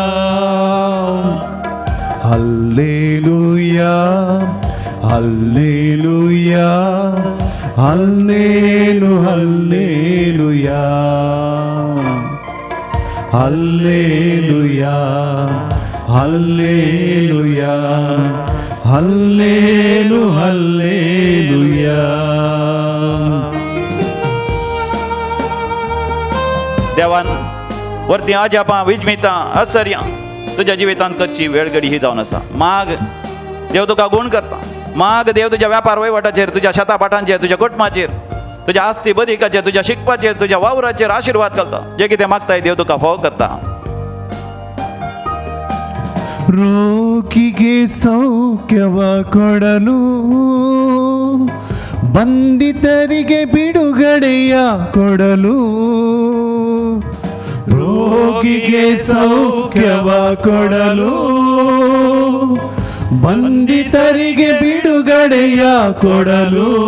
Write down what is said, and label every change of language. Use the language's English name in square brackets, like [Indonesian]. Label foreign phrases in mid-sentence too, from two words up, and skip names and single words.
[Kannada] ಹಲ್ಲೇಲೂಯಾ, ಹಲ್ಲೇಲೂಯಾ, ಹಲ್ಲೇಲು ಹಲ್ಲೇಲೂಯಾ, ಹಲ್ಲೇಲೂಯಾ, ಹಲ್ಲೇಲೂಯಾ, ಹಲ್ಲೇಲು ಹಲ್ಲೇಲೂಯಾ. [Konkani] देवान वरती आजापां, विजमितां, आश्चर्यां तुज्या जिवितांत करची वेळ घडी ही जावन आसा. माग देव तुका गुण करता. माग देव तुज्या व्यापार वैवाटाचेर, तुज्या शेता पाटांचेर, तुज्या कुटुंबाचेर, तुज्या आस्ती बदिकाचेर, तुज्या शिकपाचेर, तुज्या वावराचेर आशिर्वाद घालता. जे कितें मागताय देव तुका फोव करता. [Kannada] ರೋಗಿಗೆ ಸೌಖ್ಯವ ಕೊಡಲು, ಬಂಧಿತರಿಗೆ ಬಿಡುಗಡೆಯ ಕೊಡಲು. ರೋಗಿಗೆ ಸೌಖ್ಯವ ಕೊಡಲು, ಬಂಧಿತರಿಗೆ ಬಿಡುಗಡೆಯ ಕೊಡಲು.